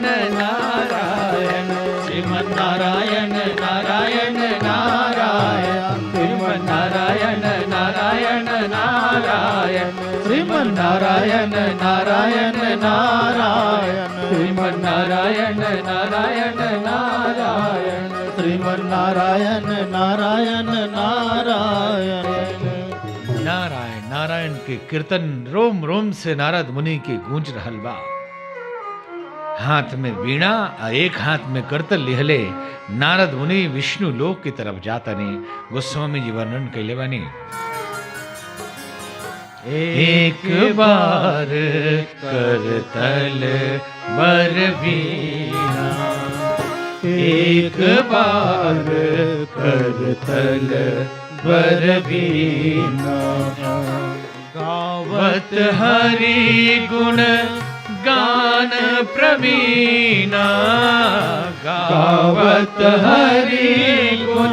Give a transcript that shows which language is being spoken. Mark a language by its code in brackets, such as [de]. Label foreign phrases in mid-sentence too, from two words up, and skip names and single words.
[bho] नारायण, श्रीमन नारायण नारायण नारायण, श्रीमन नारायण नारायण नारायण, श्रीमन नारायण नारायण नारायण, श्रीमन नारायण नारायण नारायण, श्रीमन नारायण नारायण नारायण। नारायण नारायण के कीर्तन रोम रोम से नारद मुनि के गूंज रहल बा। हाथ में वीणा और एक हाथ में करतल लिहले नारद मुनि विष्णु लोक की तरफ जातनी। गोस्वामी जी वर्णन कैले बानी। [awa] एक बार करतल बर वीणा, एक बार करतल बर वीणा, गावत हरि गुण गान प्रवीणा, गावत हरि गुण